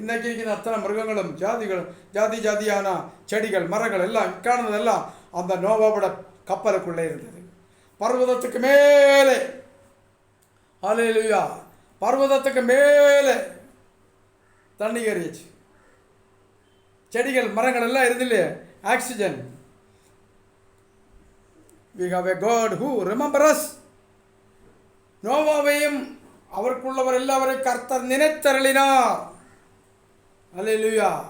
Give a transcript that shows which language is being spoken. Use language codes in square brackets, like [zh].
[ta] இன்றைக்கி இருக்கிற அத்தனை மிருகங்களும் ஜாதியான செடிகள் மரங்கள் எல்லாம் காணுனதெல்லாம் அந்த நோவாவோட கப்பலுக்குள்ளே இருந்தது. பர்வதத்துக்கு மேலே, ஹல்லேலூயா, பர்வதத்துக்கு மேலே தண்ணி ஏறிச்சு. செடிகள் மரங்கள் எல்லாம் இருந்தில்லையே, oxygen. [en] We have a God who remembers us. [ta] நோவாவையும் அவருக்குள்ளவர் எல்லாவரையும் கர்த்தர் நினைத்தருளினார். ஹல்லேலூயா.